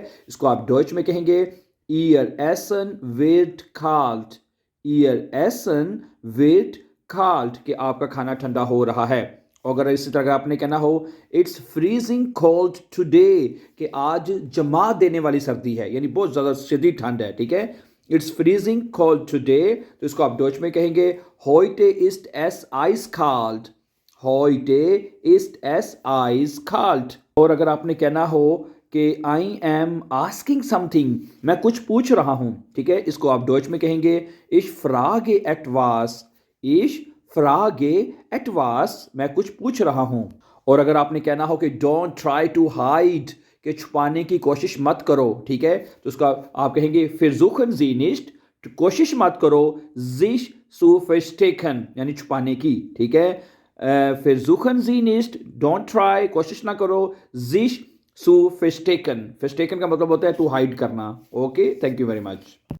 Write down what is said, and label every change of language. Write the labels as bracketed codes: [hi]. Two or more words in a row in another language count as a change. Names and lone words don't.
[hi] इसको आप डॉइच में कहेंगे [de] Ihr Essen wird kalt, Ihr Essen wird kalt, [hi] कि आपका खाना ठंडा हो रहा है। और अगर इसी तरह आपने कहना हो [en] it's freezing cold today, [hi] कि आज जमा देने वाली सर्दी है, यानी बहुत ज़्यादा शदीद ठंड है, ठीक है। [en] it's freezing cold today, [hi] तो इसको आप डॉच में कहेंगे [de] heute ist es eiskalt, heute ist es eiskalt। [hi] और अगर आपने कहना हो कि [en] I am asking something, [hi] मैं कुछ पूछ रहा हूँ, ठीक है, इसको आप डॉच में कहेंगे [de] ich frage etwas, ich frage etwas, [hi] मैं कुछ पूछ रहा हूँ। और अगर आपने कहना हो कि [en] don't try to hide, [hi] कि छुपाने की कोशिश मत करो, ठीक है, तो उसका आप कहेंगे [de] versuchen Sie nicht, [hi] तो कोशिश मत करो, [de] sich zu verstecken, [hi] यानी छुपाने की, ठीक है। [de] versuchen Sie nicht, [en] don't try, [hi] कोशिश ना करो, [de] sich zu verstecken, verstecken [hi] का मतलब होता है [en] to hide [hi] करना। [en] okay, thank you very much.